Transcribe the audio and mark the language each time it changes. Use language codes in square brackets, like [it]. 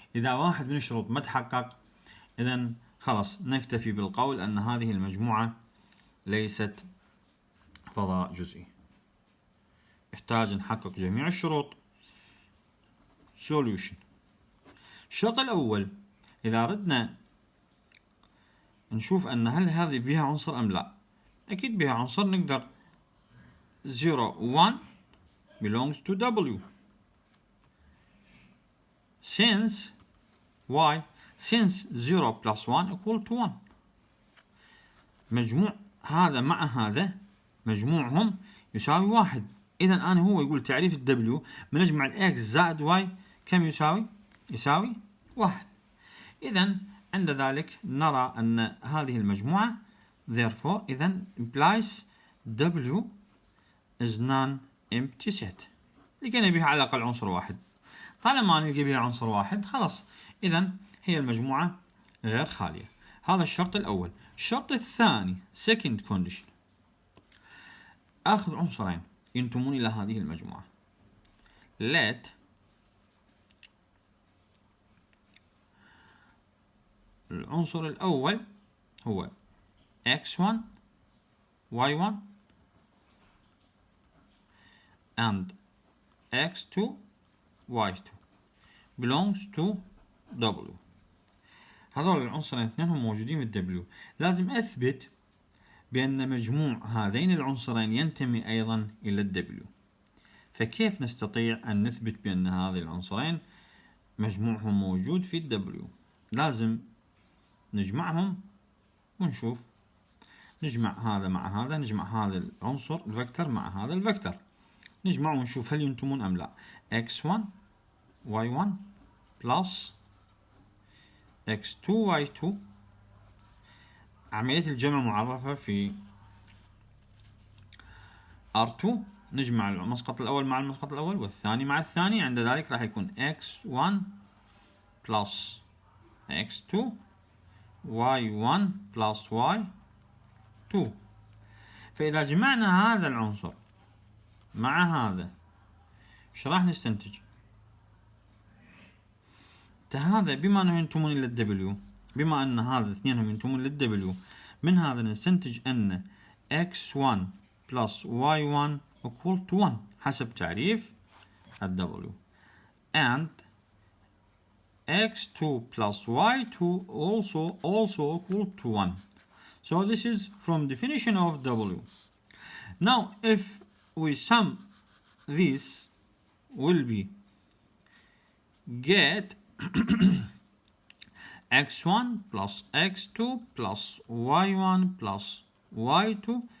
[ar] إذا واحد من الشروط ما تحقق إذن خلاص نكتفي بالقول أن هذه المجموعة ليست فضاء جزئي. يحتاج نحقق جميع الشروط. solution. الشرط الأول إذا ردنا نشوف أن هل هذه بها عنصر أم لا، أكيد بها عنصر. نقدر [en] 0 1 belongs to W. Since why? Since 0 plus 1 equal to 1. [ar] مجموع هذا مع هذا مجموعهم يساوي 1. إذا أنا هو يقول تعريف W من نجمع الإكس زائد واي كم يساوي؟ يساوي 1. إذا عند ذلك نرى أن هذه المجموعة therefore إذا [en] implies W is non-empty set. [ar] لقينا بها على الأقل عنصر واحد. طالما نلقي بها عنصر واحد خلاص إذا هي المجموعة غير خالية. هذا الشرط الأول. الشرط الثاني [en] second condition. [ar] أخذ عنصرين ينتمون إلى هذه المجموعة. [en] let [ar] العنصر الأول هو [en] x1 y1 and x2 y2 belongs to W. [ar] هذول العنصرين اثنينهم موجودين في W. لازم أثبت بأن مجموع هذين العنصرين ينتمي أيضا إلى W. فكيف نستطيع أن نثبت بأن هذه العنصرين مجموعهم موجود في W؟ لازم نجمعهم ونشوف. نجمع هذا مع هذا، نجمع هذا العنصر الفكتور مع هذا الفكتور، نجمع ونشوف هل ينتمون أم لا. [en] x1 y1 plus x2 y2. [ar] عملية الجمع معرفة في R2 نجمع المسقط الأول مع المسقط الأول والثاني مع الثاني، عند ذلك راح يكون [en] x1 plus x2 y1 plus y2. [ar] فإذا جمعنا هذا العنصر مع هذا ايش راح نستنتج؟ هذا بما انه ينتمون الى الدبليو، بما ان هذا اثنينهم ينتمون للدبليو، من هذا نستنتج ان [en] x1 plus y1 equal to 1 [ar] حسب تعريف الدبليو، [en] and x2 plus y2 also equal to 1. So this is from definition of w. Now if we sum this, will be get x1 plus x2 plus y1 plus y2.